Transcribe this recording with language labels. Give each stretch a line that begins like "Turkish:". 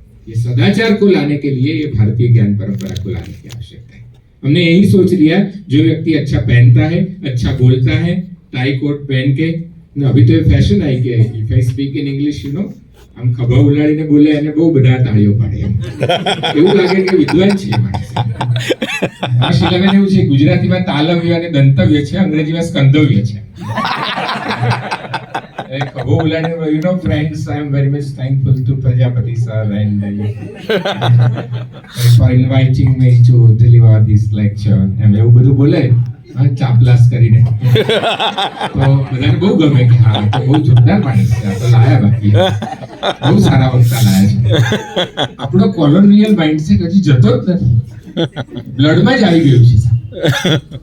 Hindi: ये सदाचार को लाने के लिए ये भारतीय ज्ञान परंपरा को लाने की आवश्यकता है। हमने यही सोच लिया, जो व्यक्ति अच्छा पहनता है, अच्छा बोलता है, टाई कोट पहन के, अभी तो ये फैशन आई કે
English: if I speak in English, you know,
Gujarati: આમ ખભા ઉલાડીને બોલે અને બહુ બધા તાળીઓ પાડે, એવું લાગે કે વિદ્વાન છે માણસ. આ શિલાબેન એવું છે, ગુજરાતીમાં તાલવ્ય અને દંતવ્ય છે, અંગ્રેજીમાં સ્કંદવ્ય છે. ખભો ઉલાડીને,
English: you know friends, I am very much thankful to Prajapati sir and for inviting me to deliver this lecture.
Gujarati: એમ એવું બધું બોલે, હા, ચાપલાસ કરીને, તો બધાને બહુ ગમે કે હા તો બહુ જોરદાર માણસ છે, આ તો લાયા, બાકી બહુ સારા વક્તા લાયા છે. આપણો કોલોનિયલ માઇન્ડસેટ હજી જતો જ નથી, બ્લડમાં જ આવી ગયું છે.